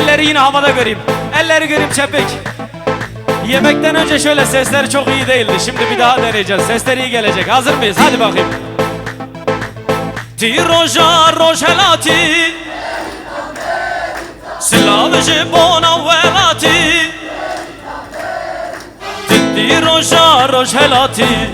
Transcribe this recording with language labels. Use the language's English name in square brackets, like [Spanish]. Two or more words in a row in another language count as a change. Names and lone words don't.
[Turkish] yine havada göreyim. Elleri göreyim çepik. Yemekten önce şöyle sesleri çok iyi değildi. Şimdi bir daha deneyeceğiz. Sesleri iyi gelecek. Hazır mıyız? Hadi bakayım. [Kurdish] Ti roja rojelati Slavji bona velati Ti roja rojelati